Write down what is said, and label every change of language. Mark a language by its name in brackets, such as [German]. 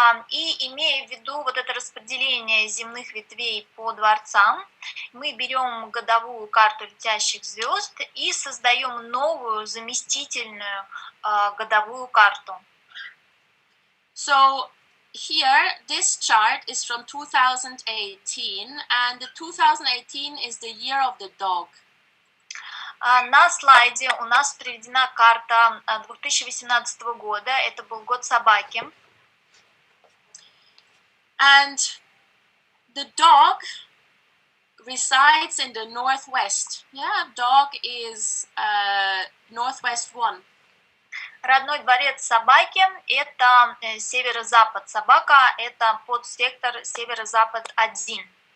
[Russian] И имея в виду вот это распределение земных ветвей по дворцам, мы берем годовую карту летящих звезд и создаем новую заместительную годовую карту. [English] So here, this chart is from 2018, and the 2018 is the year of the dog. [Russian] На слайде у нас приведена карта 2018 года, это был год собаки. [English] And the dog resides in the northwest. Yeah, dog is northwest 1. [Russian] Родной дворец собаки – это северо-запад. Собака – это подсектор северо-запад 1.